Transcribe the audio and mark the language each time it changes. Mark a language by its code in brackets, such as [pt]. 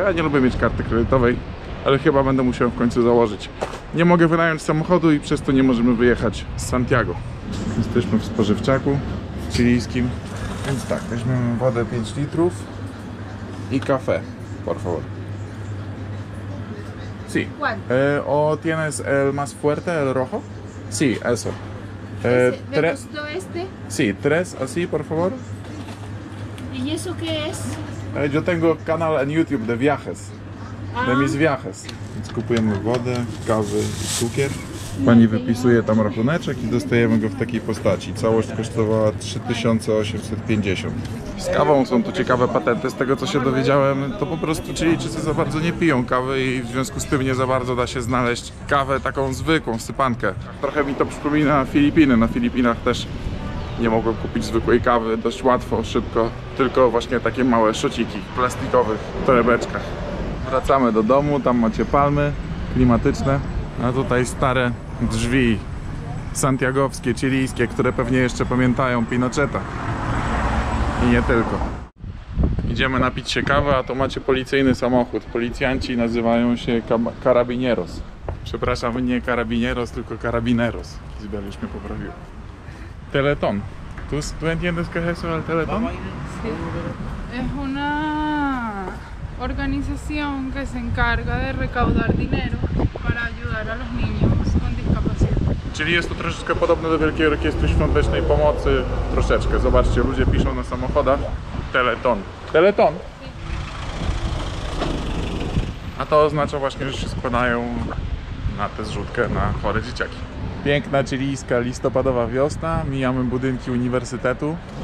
[pl] A ja nie lubię mieć karty kredytowej, ale chyba będę musiał w końcu założyć. Nie mogę wynająć samochodu i przez to nie możemy wyjechać z Santiago. Jesteśmy w spożywczaku chilijskim, więc tak, weźmiemy wodę 5 litrów i [es] café, por favor. Sí. ¿O tienes el más fuerte, el rojo? Sí, eso. ¿Me gustó este? Sí, 3 así, por favor. ¿Y eso qué es? Yo tengo canal en YouTube de viajes, de mis viajes. [pl] Więc kupujemy wodę, kawę i cukier. Pani wypisuje tam rachuneczek i dostajemy go w takiej postaci. Całość kosztowała 3850. Z kawą są tu ciekawe patenty. Z tego, co się dowiedziałem, to po prostu Chilijczycy za bardzo nie piją kawy i w związku z tym nie za bardzo da się znaleźć kawę taką zwykłą, sypankę. Trochę mi to przypomina Filipiny. Na Filipinach też nie mogłem kupić zwykłej kawy dość łatwo, szybko. Tylko właśnie takie małe szociki w plastikowych torebeczkach. Wracamy do domu, tam macie palmy klimatyczne, a tutaj stare drzwi santiagowskie, chilijskie, które pewnie jeszcze pamiętają Pinocheta. I nie tylko. Idziemy napić się kawy, a to macie policyjny samochód. Policjanci nazywają się carabineros. Przepraszam, nie carabineros, tylko carabineros. Izabel już mnie poprawił. Teleton. [es] ¿Tú entiendes qué es eso del Teletón? Es una organización que se encarga de recaudar dinero para ayudar a los niños con discapacidad. [pl] Czyli jest to troszeczkę podobne do Wielkiej Orkiestry Świątecznej Pomocy. Troszeczkę. Zobaczcie, ludzie piszą na samochodach Teleton. Teleton! A to oznacza właśnie, że się składają na tę zrzutkę na chore dzieciaki. Piękna chilijska listopadowa wiosna. Mijamy budynki uniwersytetu.